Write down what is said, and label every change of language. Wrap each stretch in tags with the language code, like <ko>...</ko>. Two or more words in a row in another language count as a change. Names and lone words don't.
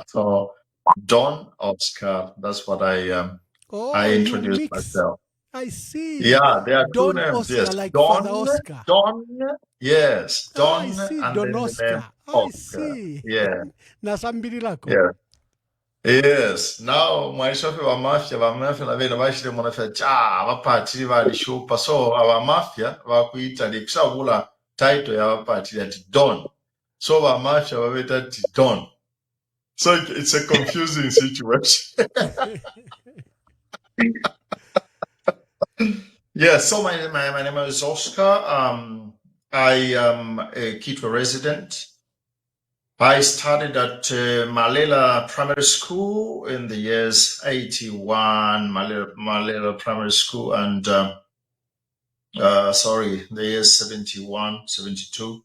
<en>So Don Oscar, that's what I introduced myself. I see. Yeah, there are Don two names. Oscar, Yes, like Don, Father Oscar. Don, yes, Don, I see. and Don then Oscar. the name I Oscar. see. Yeah,</en> <bem>Nasambiri lako.</bem> <en>yeah. Yes. Now,</en> <bem>mwaishofi wa mafia na vile bashire mwanafia abapatiri balishupa, so aba mafia bakuita kushabula title ya abapatiri ati Don, so aba mafia babeta ati Don,</bem> <en>so it's a confusing situation. Yeah, so my name is Oscar. I am a Quito resident. I studied at Malela Primary School in the years 81, Malela Primary School, and the years 71, 72.</en>